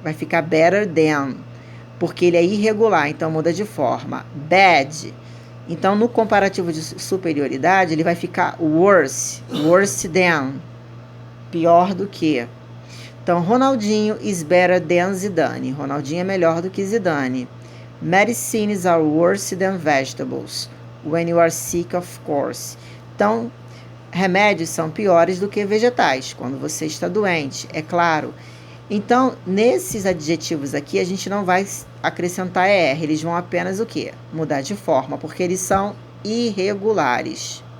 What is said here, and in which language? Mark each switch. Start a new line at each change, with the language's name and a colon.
Portuguese: Vai ficar better than, porque ele é irregular, então muda de forma. Bad. Então, no comparativo de superioridade, ele vai ficar worse. Worse than. Pior do que. Então,
English: Ronaldinho is better than Zidane.
Portuguese: Ronaldinho é melhor do que Zidane.
English: Medicines are worse than vegetables. When you are sick, of course.
Portuguese: Então, remédios são piores do que vegetais, quando você está doente, é claro. Então, nesses adjetivos aqui, a gente não vai acrescentar ER, eles vão apenas o quê? Mudar de forma, porque eles são irregulares.